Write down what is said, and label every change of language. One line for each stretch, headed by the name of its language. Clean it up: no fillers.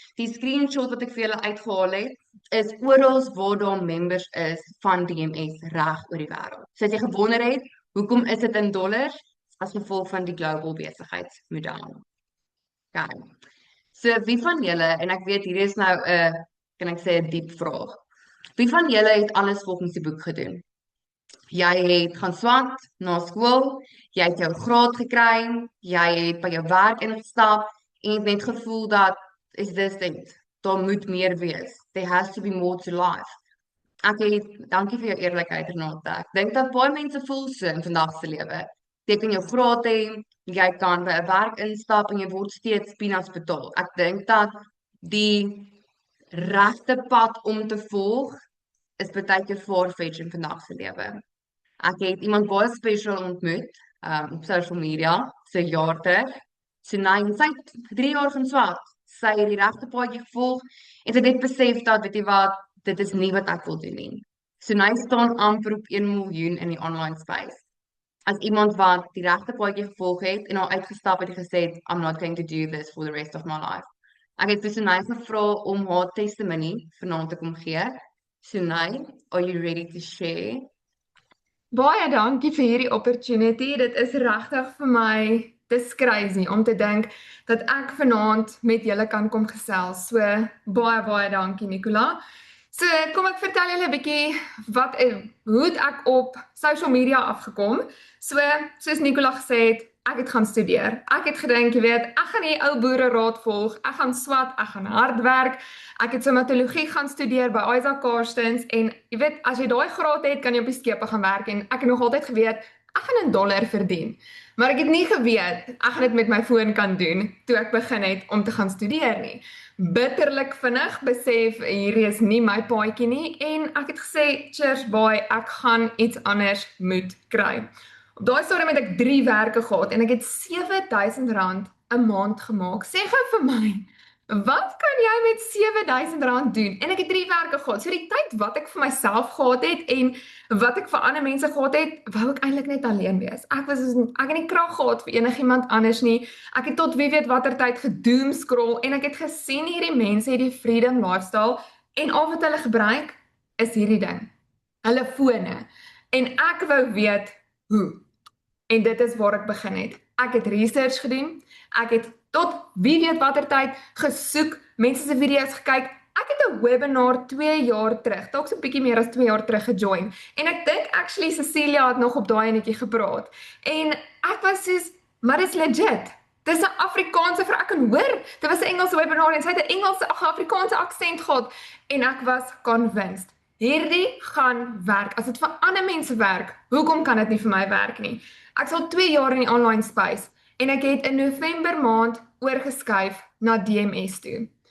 Afrikaans: Die screenshot wat ek vir julle uitgehaal het, is oral waar daar members is van DMS reg oor die wêreld. So as jy gewonder het, hoekom is dit in dollars? As gevolg van die global besigheidsmodel. Okay. So wie van julle, en ek weet hier is nou 'n, kan ek sê 'n diep vraag. Wie van julle het alles volgens die boek gedoen? Jy het gaan swat na skool, jy het jou graad gekry, jy het by jou werk ingestap en het net gevoel dat
English: is this it.
Afrikaans: Daar moet meer wees.
English: There has to be more to life.
Afrikaans: Dankie vir jou eerlikheid Renate. Ek dink dat baie mense voel so in vandag se lewe. Jy kan jou graad hê, jy kan by 'n werk instap en jy word steeds peanuts betaal. Ek dink dat die regte pad om te volg is baie keer far-fetched in vandag se lewe. Ek het iemand baie special ontmoet op social media, so 'n jaar terug. So sy het 3 jaar van swat. Sy het die regte paadjie gevolg en sy het net besef dat, weet jy wat, dit is nie wat ek wil doen nie. So sy staan amper op 1 miljoen in die online space. As iemand wat die regte paadjie gevolg het en al uitgestap het en gesê het,
English: I'm not going to do this for the rest of my life.
Afrikaans: Ek het vir Sunay gevra om haar testimony vanaand te kom gee.
English: Sunay, are you ready to share?
Afrikaans: Baie dankie vir hierdie opportunity. Dit is regtig vir my dis crazy om te dink dat ek vanaand met julle kan kom gesels. So baie dankie Nicola. So kom ek vertel julle 'n bietjie hoe het ek op social media afgekom. Soos Nicola gesê het, ek het gaan studeer. Ek het gedink, jy weet, ek gaan die ou boere raad volg. Ek gaan swat, ek gaan hard werk. Ek het somatologie gaan studeer by Isaac Carstens en jy weet, as jy daai graad het, kan jy op die skepe gaan werk en ek het nog altyd geweet ek gaan $1 verdien. Maar ek het nie geweet ek gaan dit met my foon kan doen toe ek begin het om te gaan studeer nie. Bitterlik vinnig besef hierdie is nie my paadjie nie en ek het gesê,
English: cheers boy,
Afrikaans: ek gaan iets anders moet kry. Op daai stadium het ek 3 werke gehad en ek het R7,000 'n maand gemaak. Sê gou vir my, wat kan jy met R7,000 doen? En ek het 3 werke gehad. So die tyd wat ek vir myself gehad het en wat ek vir ander mense gehad het, wou ek eintlik net alleen wees. Ek het nie krag gehad vir enigiemand anders nie. Ek het tot wie weet watter tyd gedoom scroll en ek het gesien hierdie mense het die freedom lifestyle en al wat hulle gebruik is hierdie ding. Hulle fone. En ek wou weet hoe. En dit is waar ek begin het. Ek het research gedoen. Ek het tot wie weet watter tyd gesoek, mense se video's gekyk. Ek het 'n webinar 2 jaar terug, dalk so 'n bietjie meer as 2 jaar terug gejoin. En ek dink actually Cecilia het nog op daai enetjie gepraat. En ek was soos, maar dis legit. Dis 'n Afrikaanse vrou, ek kan hoor. Dit was 'n Engelse webinar en sy het 'n Engelse Afrikaanse aksent gehad en ek was convinced. Hierdie gaan werk. As dit vir ander mense werk, hoekom kan dit nie vir my werk nie? Ek is al 2 jaar in die online space en ek het in November maand oorgeskuif na DMS toe.